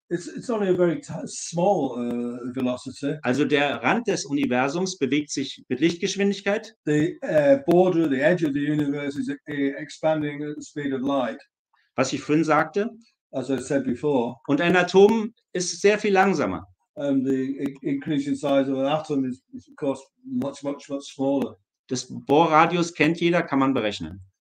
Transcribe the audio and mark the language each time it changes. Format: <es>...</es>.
<en>It's only a very small velocity.</en> <de>Also der Rand des Universums bewegt sich mit Lichtgeschwindigkeit.</de> <en>The border, the edge of the universe is expanding at the speed of light.</en> <de>Was ich vorhin sagte,</de> <en>as I said before.</en> <de>Und ein Atom ist sehr viel langsamer.</de> <en>And the increase in size of an atom is of course much smaller.</en> <de>Das Bohrradius kennt jeder, kann man berechnen.</de>